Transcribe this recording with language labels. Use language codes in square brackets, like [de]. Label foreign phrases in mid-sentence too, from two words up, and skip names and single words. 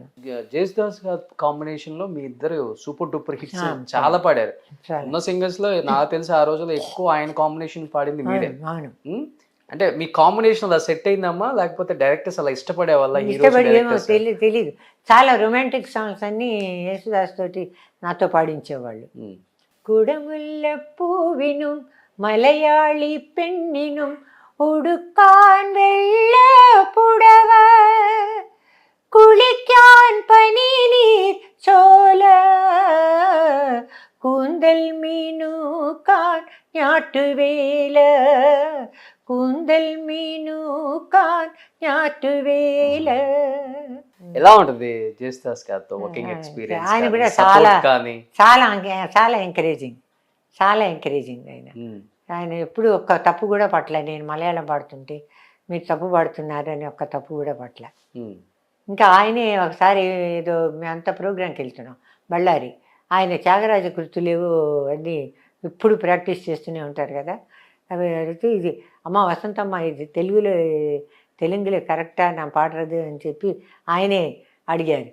[te] జేసుదాస్ గారి కాంబినేషన్ లో మీ ఇద్దరు [en] super duper hits [te] చాలా పాడారు. ఉన్న సింగర్స్ లో నాకు తెలిసి ఆ రోజుల్లో ఎక్కువ ఆయన కాంబినేషన్ పాడింది మీరే. అంటే మీ కాంబినేషన్ అలా సెట్ అయిందమ్మా, లేకపోతే డైరెక్టర్స్ అలా ఇష్టపడే వాళ్ళ? ఇష్టపడి ఏమో తెలీదు. చాలా [en] romantic songs [te] అన్ని యేసుదాస్ తోటి నాతో పాడించేవాళ్ళు. [ml] കുടമുല്ല പൂവിനും മലയാളി പെണ്ണിനും ഉടുക്കാൻ വെള്ള പുടവ, കുളിക്കാൻ പനിനീർ ചോല, കൂന്തൽ മീനൂക്കാൻ ഞാട്ടുവേല, കൂന്തൽ മീനൂക്കാൻ ഞാറ്റുവേല. [te] ఎలా ఉంటుంది జేసుదాస్ గారితో [en] working experience? [te] ఆయన కూడా చాలా ఎంకరేజింగ్ ఆయన ఎప్పుడు ఒక్క తప్పు కూడా పట్ల. నేను మలయాళం పాడుతుంటే మీరు తప్పు పాడుతున్నారు అని ఒక్క తప్పు కూడా పట్ల. ఇంకా ఆయనే ఒకసారి ఏదో మేమంతా ప్రోగ్రాంకి వెళ్తున్నాం బళ్ళారి, ఆయన త్యాగరాజ కృతులేవో అన్నీ ఇప్పుడు ప్రాక్టీస్ చేస్తూనే ఉంటారు కదా, అవి అడిగితే ఇది అమ్మ వసంతమ్మ ఇది తెలుగులో కరెక్టా నా పాడరదు అని చెప్పి ఆయనే అడిగారు.